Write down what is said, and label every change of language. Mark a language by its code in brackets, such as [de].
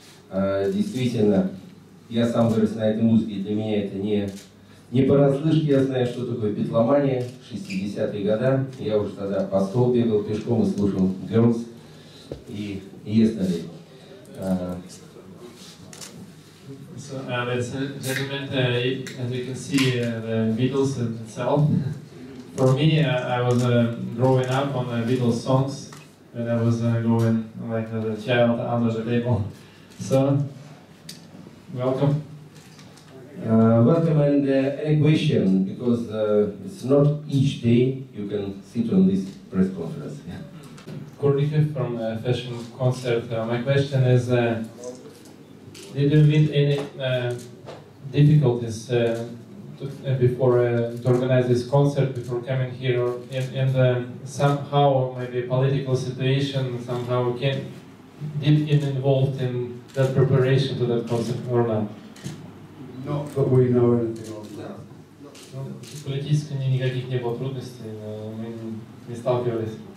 [ru] Действительно, я сам вырос на этой музыке, для меня это не понаслышке, я знаю, что такое битломания, 60-е годы. Я уже тогда по стол бегал пешком и слушал Girls и Yesterday. [en] So, ladies and gentlemen, as you can see, the Beatles itself. For me, I was growing up on the Beatles songs when I was going like as a child under the table. So, welcome. Welcome, and any question, because it's not each day you can sit on this press conference. Kurnikov from Fashion Concert. My question is, did you meet any difficulties before to organize this concert, before coming here, and somehow maybe political situation somehow did it involved in that preparation to that concert or not? Not that we know anything of that. [ru] Политически никаких не было трудностей, мы не сталкивались.